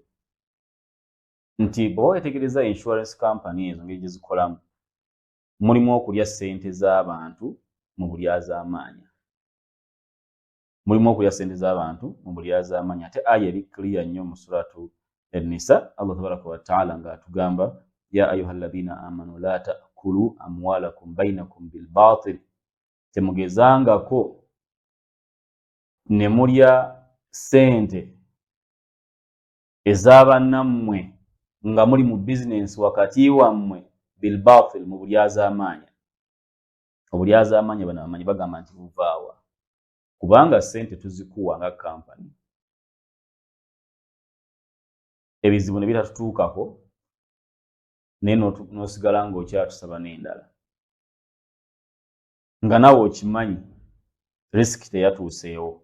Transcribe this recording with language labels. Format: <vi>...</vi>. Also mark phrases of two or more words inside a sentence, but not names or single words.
<lg>Nti bwe wetegereza</lg> <en>insurance company</en> <lg>ezo ngeri gye zikolamu mulimu okulya ssente z'abantu mu bulyazaamaanya. Ate aya eri clear nnyo mu suratu an-Nisa,</lg> <ar>الله تبارك وتعالى</ar> <lg>nga atugamba</lg> <ar>يا أيها الذين آمنوا لا تأكلوا أموالكم بينكم بالباطل.</ar> <lg>Temugezangako ne mulya ssente ez'abannammwe nga muli mu business wakati wammwe</lg> <ar>بالباطل,</ar> <lg>mu bulyazaamaanya. Obulyazaamaanya bano abamanyi bagamba nti buvaawa kubanga ssente tuzikuwa nga kampani, ebizibu ne bitatutuukako naye n'osigala ng'okyatusaba n'endala nga nawe okimanyi risiki teyatuuseewo.</lg>